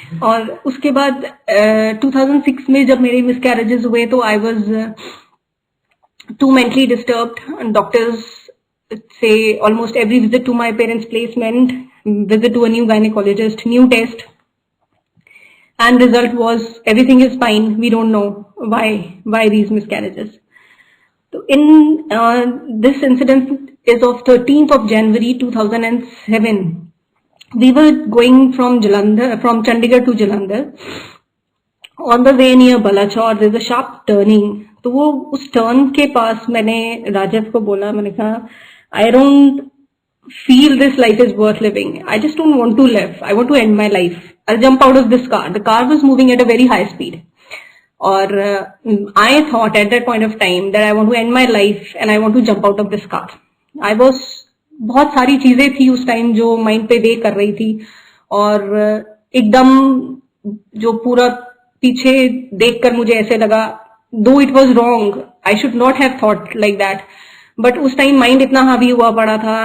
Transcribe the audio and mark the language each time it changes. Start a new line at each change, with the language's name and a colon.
Hindi: और उसके बाद 2006 में जब मेरे मिसकैरेजेस हुए तो
English: I was too mentally disturbed. Doctors से almost every visit to my parents placement, visit to a new gynecologist, new test, and result was everything is fine. We don't know why these miscarriages. So in this incident is of 13th of January 2007. We were going from Chandigarh to Jalandhar. On the way near Balachor, there's a sharp turning.
Hindi: तो वो उस turn के पास मैंने राजीव को बोला, मैंने कहा
English: I don't feel this life is worth living. I just don't want to live. I want to end my life. I'll jump out of this car. The car was moving at a very high speed. Or I thought at that point of time that I want to end my life and I want to jump out of this car. I was
Hindi: बहुत सारी चीजें थी उस time जो mind पे वे कर रही थी, और एकदम जो पूरा पीछे देखकर मुझे ऐसे लगा,
English: though it was wrong, I should not have thought like that,
Hindi: but उस टाइम माइंड इतना हावी हुआ पड़ा था।